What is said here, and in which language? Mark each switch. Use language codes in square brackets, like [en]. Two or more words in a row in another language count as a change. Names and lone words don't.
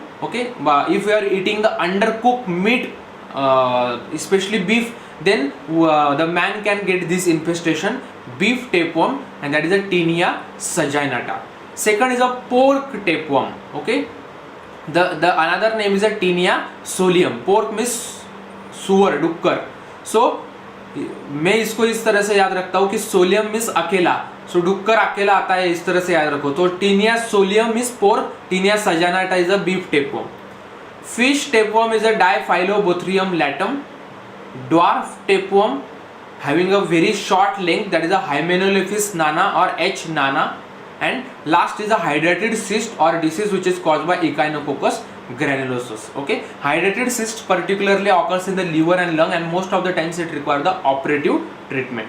[en] Okay, if we are eating the undercooked meat, especially beef, then the man can get this infestation, beef tapeworm, and that is a Tinea saginata. Second is a pork tapeworm. Okay, the another name is a Tinea solium. Pork means [hi] सुअर, डुक्कर. So मैं इसको इस तरह से याद रखता हूँ कि सोलियम मीन्स अकेला, सो डुक्कर अकेला आता है, इस तरह से याद रखो. [en] तो Tinea solium means pork, Tinea saginata is a beef tapeworm. fish tapeworm is a Diphyllobothrium latum. dwarf tapeworm having a very short length, that is a Hymenoleuphis nana or H nana. And last is a hydrated cyst or disease which is caused by Echinococcus granulosus. Okay, hydrated cyst particularly occurs in the liver and lung, and most of the times it requires the operative treatment.